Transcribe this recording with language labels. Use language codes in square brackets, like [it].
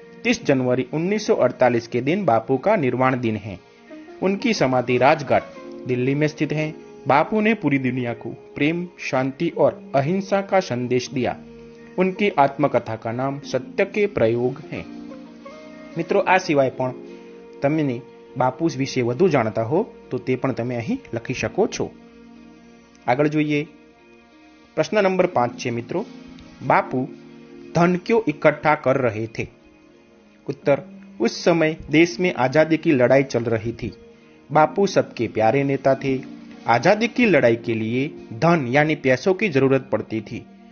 [hi] 30 जनवरी 1948 के दिन बापू का निर्वाण दिन है। उनकी समाधि राजघाट दिल्ली में स्थित है। बापू ने पूरी दुनिया को प्रेम, शांति और अहिंसा का संदेश दिया। उनकी आत्मकथा का नाम सत्य के प्रयोग है। [gu] मित्रों, आ सिवाय पण तमने बापू विશે વધુ જાણતા હો તો તે પણ તમે અહીં લખી શકો છો। આગળ જોઈએ પ્રશ્ન નંબર 5 છે મિત્રો, [hi] बापू धन क्यों इकट्ठा कर रहे थे? उत्तर, उस समय देश में आजादी की लड़ाई चल रही थी। बापू सबके प्यारे नेता थे। आजादी की लड़ाई के लिए धन यानी पैसों की जरूरत पड़ती थी।